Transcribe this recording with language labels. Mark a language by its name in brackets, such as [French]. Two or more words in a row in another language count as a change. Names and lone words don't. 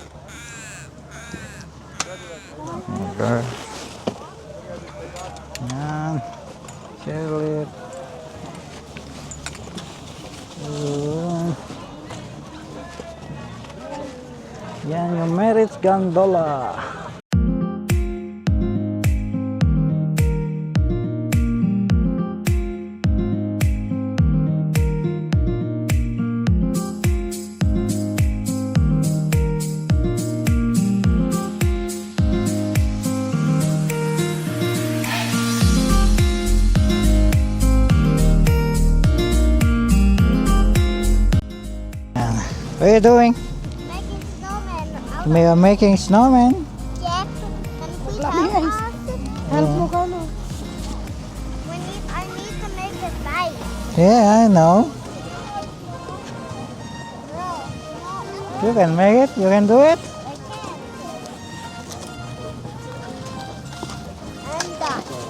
[English] Okay. [Filipino] Yan. Chairlift. Yan yung Merit's Gondola. [English] What are you doing? Making snowman. We are making snowman. Yeah. [Cebuano] Lami guys. Help mo ka no. [English] I need to make it nice. Yeah, I know. You can make it. You can do it. I'm done.